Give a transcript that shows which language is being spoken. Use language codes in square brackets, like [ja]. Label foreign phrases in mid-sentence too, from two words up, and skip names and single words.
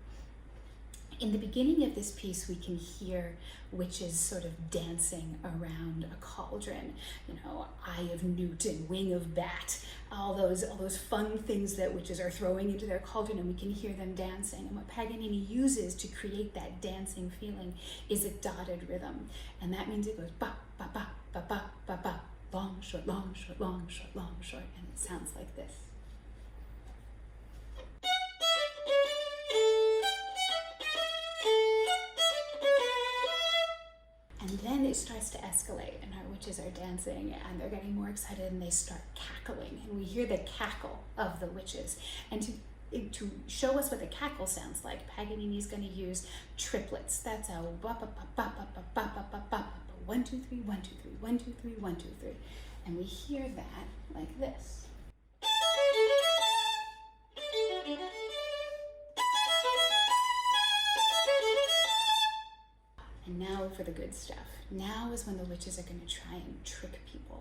[en] In the beginning of this piece, we can hear witches sort of dancing around a cauldron. You know, eye of newt and wing of bat, all those fun things that witches are throwing into their cauldron, and we can hear them dancing. And what Paganini uses to create that dancing feeling is a dotted rhythm. And that means it goes ba, ba, ba, ba, ba, ba, ba, long, short, long, short, long, short, long, short, and it sounds like this. And then it starts to escalate and our witches are dancing and they're getting more excited and they start cackling, and we hear the cackle of the witches. And to show us what the cackle sounds like, Paganini is going to use triplets. That's a ba ba ba ba ba ba ba ba ba ba, 1 2 3 1 2 3 1 2 3 1 2 3, and we hear that like this. And now for the good stuff. Now is when the witches are going to try and trick people.